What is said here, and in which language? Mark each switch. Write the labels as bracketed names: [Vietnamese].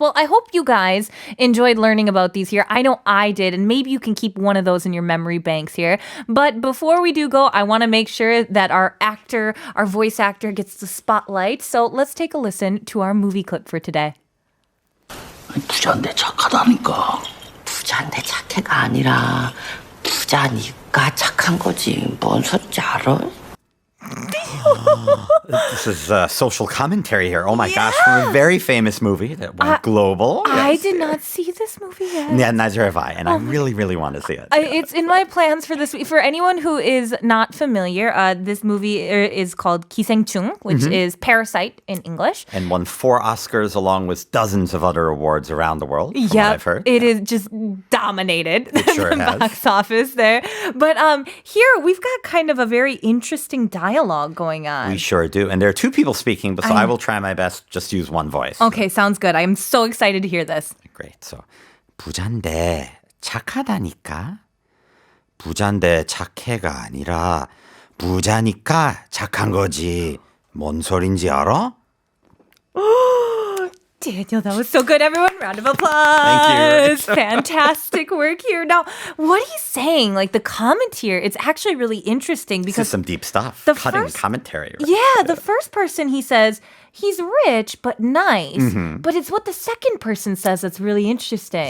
[English] Well, I hope you guys enjoyed learning about these here. I know I did, and maybe you can keep one of those in your memory banks here. But before we do go, I want to make sure that our voice actor gets the spotlight. So let's take a listen to our movie clip for today. [Korean] 부자인데 착하다니까. 부자인데 착해가 아니라 부자니까 착한 거지. 뭔 소리인지 알아? [English] This is social commentary here. Oh my gosh, from a very famous movie that went global. I did not see this movie yet. Yeah, neither have I, and I really, really want to see it. It's in my plans for this week. For anyone who is not familiar, this movie is called 기생충, which is Parasite in English. And won 4 Oscars along with dozens of other awards around the world, from what I've heard. It is just dominated sure the has. box office there. But here we've got kind of a very interesting dialogue going on. We sure do. And there are 2 people speaking, but so I will try my best just to use one voice. Okay, sounds good. I'm so excited to hear this. Great. [Korean] So 부자인데 착하다니까. 부자인데 착해가 아니라 부자니까 착한 거지. 뭔 소린지 알아? [English] Daniel, that was so good. Everyone, round of applause. Thank you. Fantastic work here. Now, what he's saying, like the comment here, it's actually really interesting This is because some deep stuff. the Cutting first- commentary. Right? yeah, the first person he says he's rich but nice, but it's what the second person says that's really interesting.